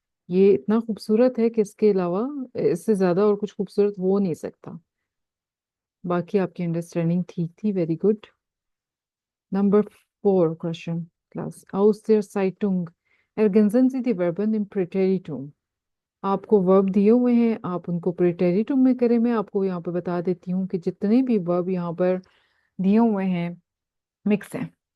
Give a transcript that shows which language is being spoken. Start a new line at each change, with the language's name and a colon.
Hindi: ये इतना खूबसूरत है कि इसके अलावा इससे ज्यादा और कुछ खूबसूरत हो नहीं सकता। बाकी आपकी अंडरस्टैंडिंग ठीक थी, very good. Number 4 question class
German: aus der Zeitung ergänzen Sie die Verben im Präteritum।
Hindi: आपको वर्ब दिए हुए हैं, आप उनको प्रेटेरिटुम में करें। मैं आपको यहाँ पे बता देती हूँ कि जितने भी वर्ब यहाँ पर दिए हुए हैं मिक्स हैं।